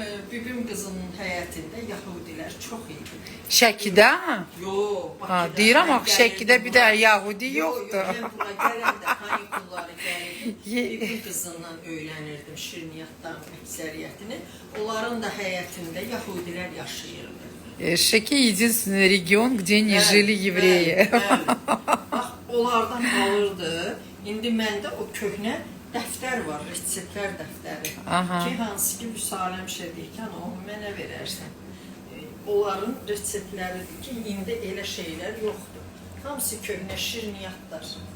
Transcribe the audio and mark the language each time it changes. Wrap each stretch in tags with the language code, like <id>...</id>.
<az>Bibim qızının həyətində Yahudilər çox idi. Şəkidə? Yox. Ha, deyirəm axı Şəkidə bir də Yahudi yoxdur. Mən bura gələndə kanikulları gəlib, bibim qızından öyrənirdim şirniyyatdan əksəriyyətini. Onların da həyətində Yahudilər yaşayırdı.</az> <ru>Şəki единственный регион, где не жили евреи.</ru> <az>Bax, onlardan alırdı. İndi məndə o köhnə dəftər var, reseptlər dəftəri. Ki, hansı ki, Vüsaləm Şədikən onu mənə verərsən. Onların reseptləridir ki, indi elə şeylər yoxdur. Hamısı köhnə şirniyyatlar.</az>